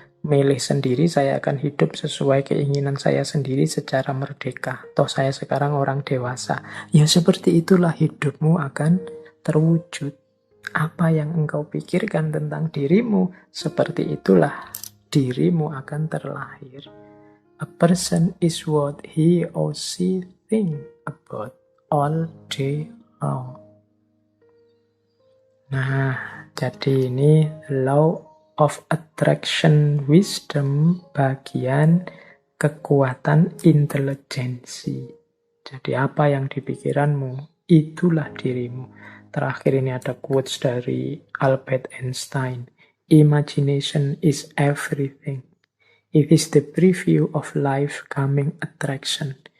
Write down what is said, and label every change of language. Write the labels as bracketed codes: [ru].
[id] milih sendiri, saya akan hidup sesuai keinginan saya sendiri secara merdeka. Toh saya sekarang orang dewasa. Ya seperti itulah hidupmu akan terwujud. Apa yang engkau pikirkan tentang dirimu, seperti itulah dirimu akan terlahir. [en] A person is what he or she think about all day long. [id] Nah, jadi ini law of attraction wisdom bagian kekuatan intelijensi. Jadi apa yang dipikiranmu, itulah dirimu. Terakhir ini ada quotes dari Albert Einstein. [en] Imagination is everything. It is the preview of life coming attraction.